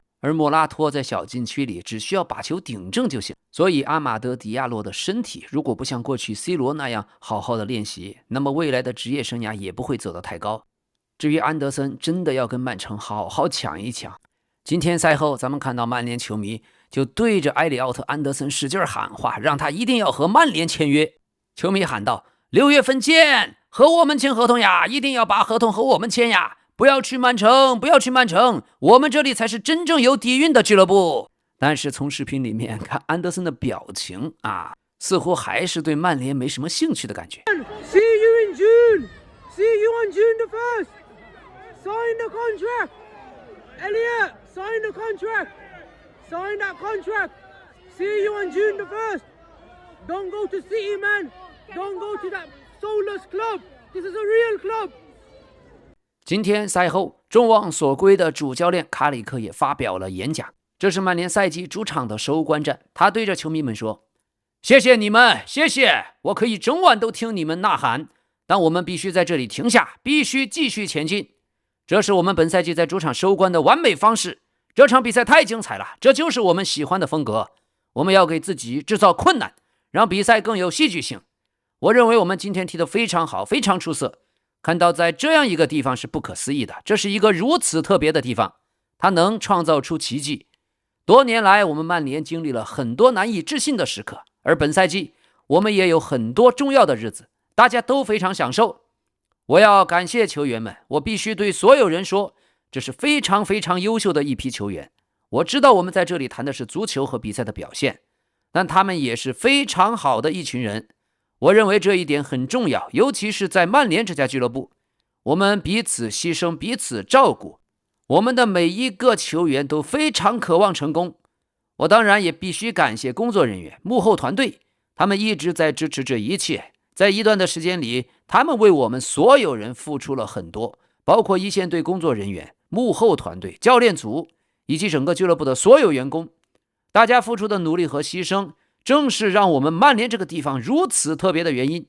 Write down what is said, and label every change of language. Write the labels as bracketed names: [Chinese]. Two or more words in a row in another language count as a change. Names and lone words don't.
[Chinese] 而莫拉托在小禁區裡只需要把球頂正就行，所以阿馬德迪亞洛的身體如果不像過去 C 羅那樣好好的練習，那麼未來的職業生涯也不會走得太高。至於安德森，真的要跟曼城好好搶一搶。今天賽後咱們看到曼聯球迷就對着埃里奧特安德森使勁喊話，讓他一定要和曼聯簽約。球迷喊道：6月份見，和我們簽合同呀，一定要把合同和我們簽呀，不要去曼城，不要去曼城，我們這裡才是真正有底蘊的俱樂部。但是從視頻裡面看安德森的表情似乎還是對曼聯没什麼興趣的感覺。 [English] See you in June. See you on June the 1st. Sign the contract. Elliot, sign the contract. Sign that contract. See you on June the 1st. Don't go to City, man. Don't go to that soulless club. This is a real club. [Chinese] 今天賽後，众望所歸的主教練卡里克也發表了演講。這是曼聯賽季主場的收官戰，他對着球迷們說：“謝謝你們，謝謝！我可以整晚都聽你們吶喊，但我們必須在這裡停下，必須繼續前進。這是我們本賽季在主場收官的完美方式。這場比賽太精彩了，這就是我們喜歡的風格。我們要給自己制造困難，讓比賽更有戲劇性。我認為我們今天踢得非常好，非常出色。看到在這樣一個地方是不可思議的，這是一個如此特別的地方，它能創造出奇蹟。多年來，我們曼聯經歷了很多難以置信的時刻，而本賽季我們也有很多重要的日子，大家都非常享受。我要感謝球員們，我必須對所有人說，這是非常非常優秀的一批球員。我知道我們在這裡談的是足球和比賽的表現，但他們也是非常好的一群人。我認為這一點很重要，尤其是在曼聯這家俱樂部，我們彼此犧牲，彼此照顧，我們的每一個球員都非常渴望成功。我當然也必須感謝工作人員、幕後團隊，他們一直在支持這一切。在一段的時間裡，他們為我們所有人付出了很多，包括一線隊工作人員、幕後團隊、教練組以及整個俱樂部的所有員工，大家付出的努力和犧牲正是讓我們曼聯这個地方如此特別的原因。